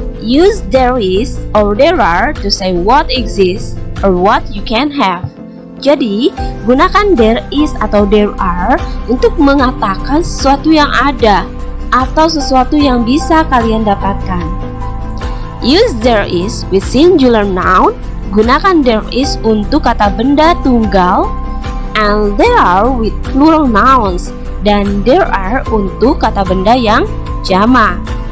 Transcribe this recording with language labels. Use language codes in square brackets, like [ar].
[en] Use there is or there are to say what exists or what you can have. [id] Jadi, gunakan there is atau there are untuk mengatakan sesuatu yang ada atau sesuatu yang bisa kalian dapatkan. [en] Use there is with singular noun. [id] Gunakan there is untuk kata benda tunggal, [en] and there are with plural nouns, [id] dan there are untuk kata benda yang jamak.